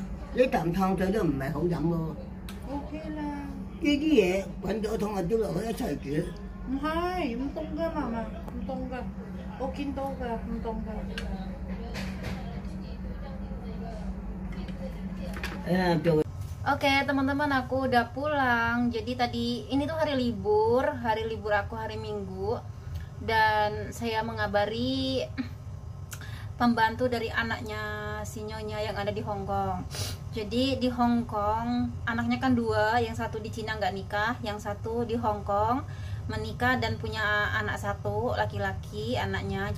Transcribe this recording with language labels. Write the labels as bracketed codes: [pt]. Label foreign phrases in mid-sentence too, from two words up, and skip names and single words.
[yue] 呢啖湯水都唔係好飲喎。 OK 啦，呢啲嘢滾咗湯啊，丟落去一齊煮。唔係唔凍㗎嘛嘛，唔凍㗎，我見到㗎，唔凍㗎。做 [id] Oke teman-teman, aku udah pulang. Jadi tadi ini tuh hari libur aku hari Minggu, dan saya mengabari pembantu dari anaknya si Nyonya yang ada di Hong Kong. Jadi di Hong Kong anaknya kan 2, yang satu di Cina nggak nikah, yang satu di Hong Kong menikah dan punya anak 1 laki-laki anaknya.